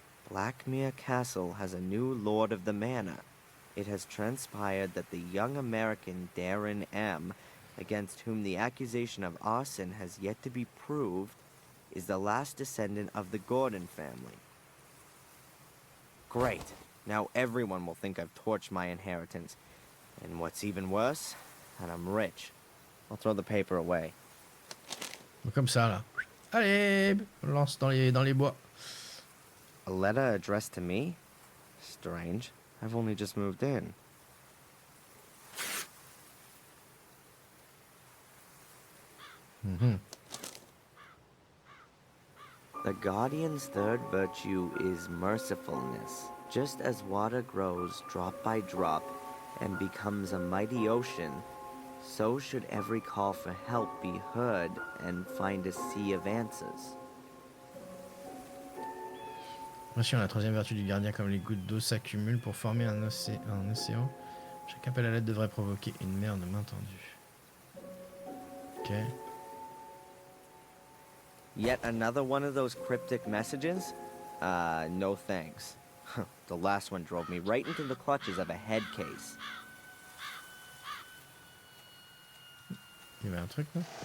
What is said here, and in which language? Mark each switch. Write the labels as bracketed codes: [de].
[en] Blackmere Castle has a new lord of the manor. It has transpired that the young American Darren M., against whom the accusation of arson has yet to be proved, is the last descendant of the Gordon family. Great. Now everyone will think I've torched my inheritance. And what's even worse, that I'm rich. I'll throw the paper away. [fr] Comme ça, là. Allez, on lance dans les bois. [en] A letter addressed to me? Strange. I've only just moved in. The Guardian's third virtue is mercifulness. Just as water grows drop by drop and becomes a mighty ocean, so should every call for help be heard and find a sea of answers. [fr] Voici la troisième vertu du gardien, comme les gouttes d'eau s'accumulent pour former un océan. Chaque appel à l'aide devrait provoquer une mer de main tendue. Ok. [en] Yet another one of those cryptic messages? No thanks. The last one drove me right into the clutches of a head case. [fr] Il y avait un truc là.